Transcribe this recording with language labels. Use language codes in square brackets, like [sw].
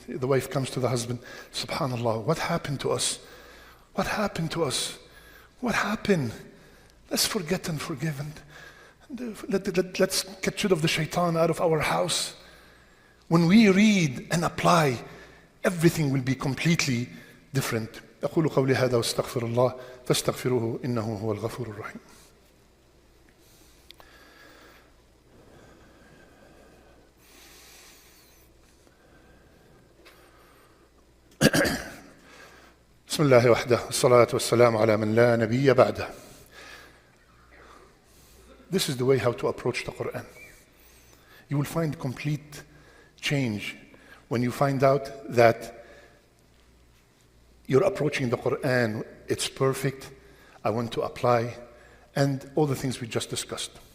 [en] The wife comes to the husband, subhanallah, what happened to us? What happened to us? What happened? Let's forget and forgive. Let's get rid of the shaitan out of our house. When we read and apply, everything will be completely different. [ar] أقول قولي هذا واستغفر الله فاستغفروه إنه هو الغفور الرحيم. بسم الله وحده الصلاة والسلام على من لا نبي بعده. [en] This is the way how to approach the Qur'an. You will find complete change when you find out that you're approaching the Qur'an, it's perfect, I want to apply, and all the things we just discussed.